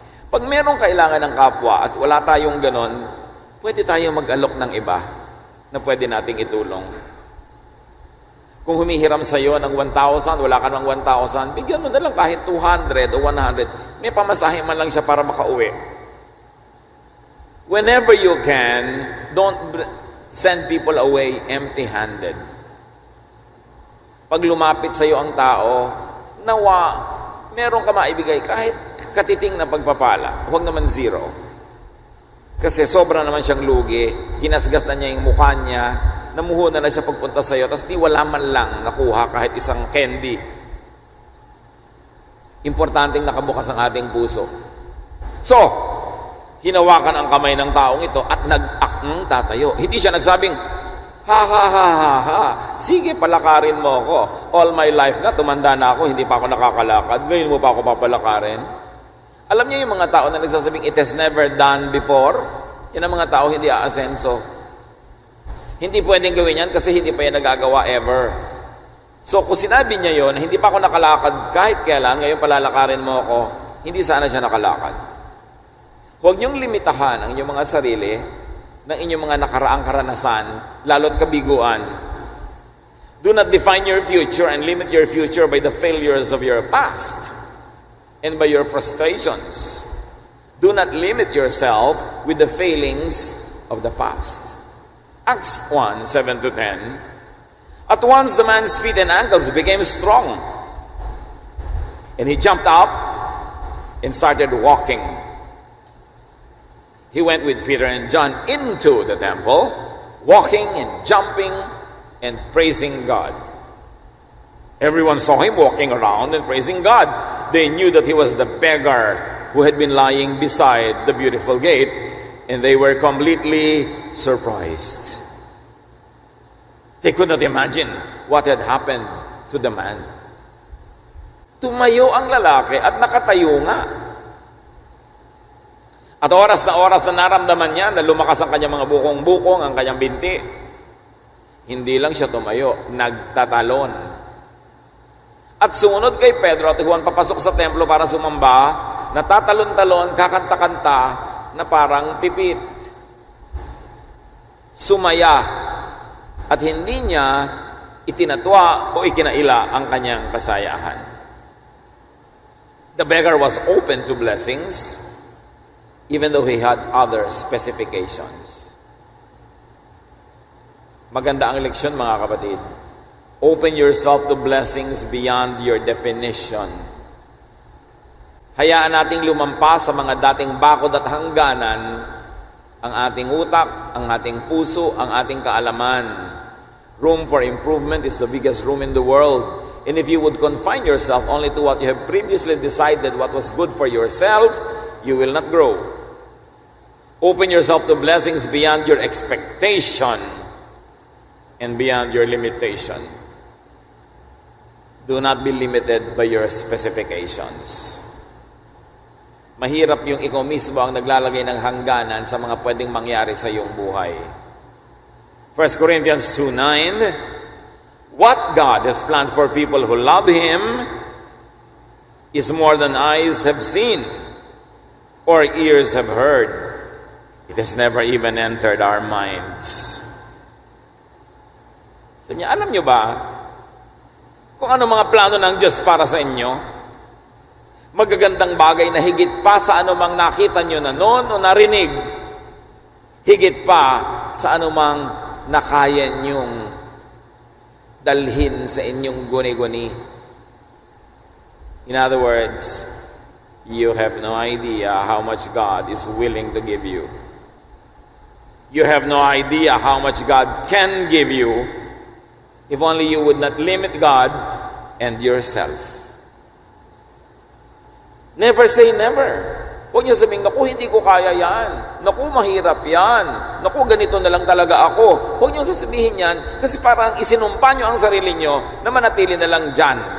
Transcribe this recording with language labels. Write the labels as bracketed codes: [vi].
[tl] Pag merong kailangan ng kapwa at wala tayong ganon, pwede tayong mag-alok ng iba na pwede nating itulong. Kung humihiram sa iyo ng 1,000, wala ka ng 1,000, bigyan mo na lang kahit 200 o 100. May pamasahe man lang siya para makauwi. [en] Whenever you can, don't send people away empty-handed. [tl] Pag lumapit sa iyo ang tao, nawa, meron ka maibigay kahit katiting na pagpapala. Huwag naman zero. Kasi sobra naman siyang lugi, hinasgas na niya yung mukha niya, namuhunan na siya pagpunta sa iyo, tapos di wala man lang nakuha kahit isang candy. Importanteng nakabukas ang ating puso. So, hinawakan ang kamay ng taong ito at nag-akng tatayo. Hindi siya nagsabing, ha ha ha ha ha, sige palakarin mo ako. [en] All my life [tl] nga, tumanda na ako, hindi pa ako nakakalakad. Ngayon mo pa ako papalakarin. Alam niyo yung mga tao na nagsasabing, [en] it has never done before? [tl] Yan ang mga tao hindi aasenso. Hindi pwedeng gawin yan kasi hindi pa yan nagagawa ever. So kung sinabi niya yon, hindi pa ako nakalakad kahit kailan, ngayon palalakarin mo ako, hindi sana siya nakalakad. Huwag niyong limitahan ang inyong mga sarili ng inyong mga nakaraang karanasan, lalo't kabiguan. [en] Do not define your future and limit your future by the failures of your past and by your frustrations. Do not limit yourself with the failings of the past. Acts 1, 7-10. At once the man's feet and ankles became strong, and he jumped up and started walking. He went with Peter and John into the temple, walking and jumping and praising God. Everyone saw him walking around and praising God. They knew that he was the beggar who had been lying beside the beautiful gate, and they were completely surprised. They could not imagine what had happened to the man. [tl] Tumayo ang lalaki at nakatayo nga. At oras na naramdaman niya na lumakas ang kanyang mga bukong-bukong, ang kanyang binti. Hindi lang siya tumayo, nagtatalon. At sumunod kay Pedro at Juan papasok sa templo para sumamba, natatalon-talon, kakanta-kanta na parang pipit. Sumaya at hindi niya itinatwa o ikinaila ang kanyang kasayahan. [en] The beggar was open to blessings even though he had other specifications. [tl] Maganda ang leksyon, mga kapatid. [en] Open yourself to blessings beyond your definition. [tl] Hayaan nating lumampas sa mga dating bakod at hangganan ang ating utak, ang ating puso, ang ating kaalaman. [en] Room for improvement is the biggest room in the world. And if you would confine yourself only to what you have previously decided what was good for yourself, you will not grow. Open yourself to blessings beyond your expectation and beyond your limitation. Do not be limited by your specifications. [tl] Mahirap yung ikaw mismo ang naglalagay ng hangganan sa mga pwedeng mangyari sa iyong buhay. [en] 1 Corinthians 2:9, what God has planned for people who love Him is more than eyes have seen or ears have heard. It has never even entered our minds. [tl] Sabi niya, alam niyo ba kung ano mga plano ng Diyos para sa inyo? Magagandang bagay na higit pa sa anumang nakita nyo na noon o narinig. Higit pa sa anumang nakaya nyong dalhin sa inyong guni-guni. [en] In other words, you have no idea how much God is willing to give you. You have no idea how much God can give you if only you would not limit God and yourself. Never say never. [tl] Huwag niyo sabihin, naku, hindi ko kaya yan. Naku, mahirap yan. Naku, ganito na lang talaga ako. Huwag niyo sasabihin yan kasi parang isinumpa niyo ang sarili niyo na manatili na lang dyan.